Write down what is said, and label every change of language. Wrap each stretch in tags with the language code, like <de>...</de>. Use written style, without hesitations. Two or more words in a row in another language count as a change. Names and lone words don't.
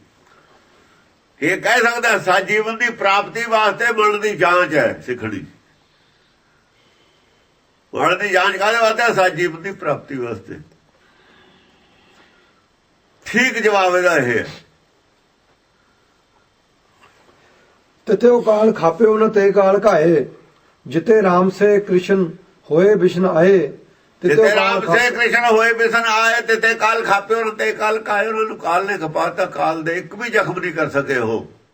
<pa>ਇਹ ਕਹਿ ਸਕਦਾ ਸੱਚ ਜੀਵਨ ਦੀ ਪ੍ਰਾਪਤੀ ਵਾਸਤੇ ਮਰਨ ਦੀ ਜਾਂਚ ਹੈ ਸਿੱਖਣੀ। ਮਰਨ ਦੀ ਜਾਂਚ ਕਾਹਦੇ ਵਾਸਤੇ? ਸੱਚ ਜੀਵਨ ਦੀ ਪ੍ਰਾਪਤੀ ਵਾਸਤੇ। ਠੀਕ ਜਵਾਬ ਇਹਦਾ ਇਹ ਹੈ।</pa> <hi>तिथे वो काल खापे न ते काल काए, जिते राम से कृष्ण होए विष्णु आए।</hi> <pa>ਜਿੱਤੇ ਰਾਮ ਸੇ ਕ੍ਰਿਸ਼ਨ ਹੋਏ ਬਿਸ਼ਨ ਆਏ, ਤਿੱਥੇ ਕਾਲ ਖਾਪਿਓ ਤੇ ਕਾਲ ਕਾਏ। ਉਹਨਾਂ ਨੂੰ ਕਾਲ ਨੇ ਖਪਾਤਾ। ਕਾਲ ਦੇ ਇੱਕ ਵੀ ਜ਼ਖਮ ਨਹੀਂ ਕਰ ਸਕੇ ਉਹ।</pa>